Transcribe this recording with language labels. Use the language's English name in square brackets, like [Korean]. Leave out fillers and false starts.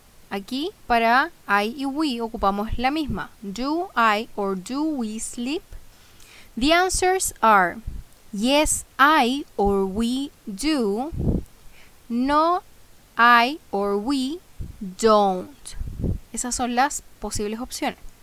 [Spanish] Aquí para I y we ocupamos la misma. [English] Do I or do we sleep? The answers are yes, I or we do. No, I or we don't. [Spanish] Esas son las posibles opciones.